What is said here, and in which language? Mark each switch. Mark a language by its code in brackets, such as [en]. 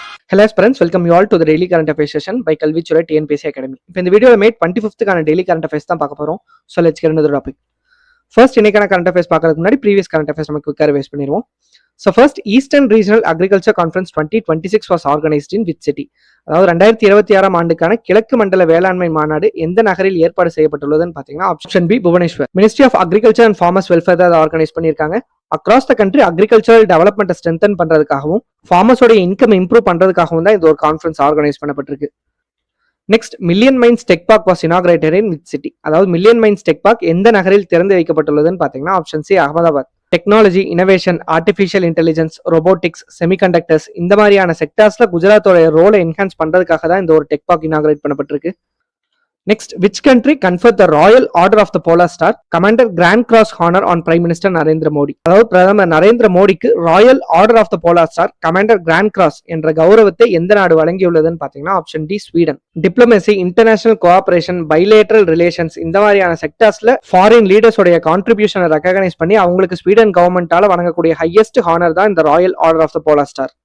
[en] Hello friends, welcome you all to the daily current affairs session by Kalvichura TNPSC Academy. [ta] இப்போ இந்த வீடியோல mat 25th கான daily current affairs தான் பார்க்க போறோம். [en] So let's get into the topic. [ta] First இன்னைக்கான current affairs பார்க்கிறதுக்கு முன்னாடி previous current affairs நம்ம குயிக்கா ரிவைஸ் பண்ணிடுவோம். [en] So first Eastern Regional Agriculture Conference 2026 was organized in which city? [ta] அதாவது 2026 ஆண்டுக்கான கிழக்கு மண்டல வேளாண்மை மாநாடு எந்த நகரில் ஏற்பாடு செய்யப்பட்டுள்ளதுன்னு பாத்தீங்கன்னா option B Bhubaneswar. Ministry of Agriculture and Farmers Welfare தான் ஆர்கனைஸ் பண்ணியிருக்காங்க. [en] across the country [ta] agricultural development strengthen பண்றதுக்காகவும் ஃபார்மர்ஸோட income improve பண்றதுக்காகவும் தான் இந்த ஒரு கான்ஃபரன்ஸ் ஆர்கனைஸ் பண்ணப்பட்டிருக்கு. [en] Next million mines tech park was inaugurated in which city? [ta] அதாவது மில்லியன் மைன்ஸ் டெக் பார்க் எந்த நகரில் திறந்து வைக்கப்பட்டுள்ளதுன்னு பாத்தீங்கன்னா option C Ahmedabad. Technology, innovation, artificial intelligence, robotics, semiconductors இந்த மாதிரியான செக்டார்ஸ்ல குஜராத்தோட ரோலை என்ஹான்ஸ் பண்றதுக்காக தான் இந்த ஒரு டெக் பார்க் இனாகிரேட் பண்ணப்பட்டிருக்கு. [en] Next, which country conferred the Royal Order of the Polar Star, Commander Grand Cross Honor on Prime Minister Narendra Modi? [ta] அதாவது பிரதமர் நரேந்திர மோடிக்கு Royal order of the polar star commander grand cross என்ற கௌரவத்தை எந்த நாடு வழங்கியுள்ளதுன்னு பாத்தீங்கன்னா option D Sweden. Diplomacy, international cooperation, bilateral relations இந்த மாதிரியான செக்டர்ஸ்ல ஃபாரின் லீடர்ஸோட கான்ட்ரிபியூஷனை ரெகனைஸ் பண்ணி அவங்களுக்கு ஸ்வீடன் கவர்மெண்டால வழங்கக்கூடிய ஹையஸ்ட் ஹானர் தான் இந்த Royal order of the polar star.